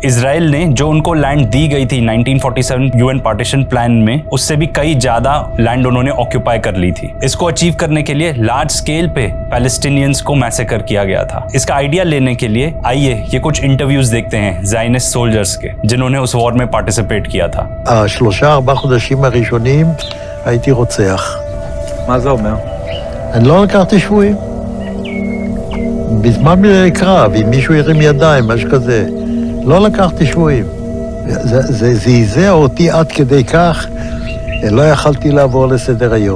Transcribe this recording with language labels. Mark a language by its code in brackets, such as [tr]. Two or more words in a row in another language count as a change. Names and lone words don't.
[hi] इजराइल ने जो उनको लैंड दी गई थी 1947 [en] UN partition plan [hi] में, उससे भी कई ज्यादा लैंड उन्होंने ऑक्यूपाई कर ली थी. इसको अचीव करने के लिए [en] large scale [hi] पे पैलेस्टीनियंस को मैसेकर किया गया था. इसका आइडिया लेने के लिए आइए ये कुछ इंटरव्यूज देखते हैं [en] Zionist soldiers [hi] के जिन्होंने उस वॉर में पार्टिसिपेट किया था. [he] 3-4 חודשים הראשונים הייתי רוצח. מה זה אומר? אני לא לקחתי שבויים. בזמן קרב, אם מישהו ירים ידיים, משהו כזה, לא לקחתי שבויים. זה זעזע אותי עד כדי כך, לא יכלתי לעבור לסדר היום.